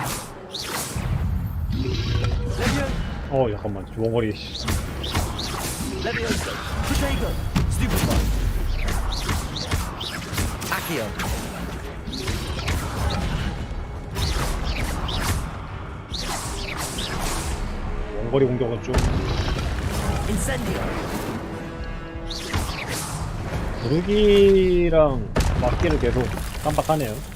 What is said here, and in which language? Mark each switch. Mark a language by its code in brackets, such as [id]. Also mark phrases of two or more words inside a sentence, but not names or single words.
[ko] 잠깐만. 원거리. [la] Levioso. Protego. Stupefy. Accio. [ko] 원거리 공격은 좀 [la] Incendio. [ko] 부르기랑 막기를 계속 깜빡하네요.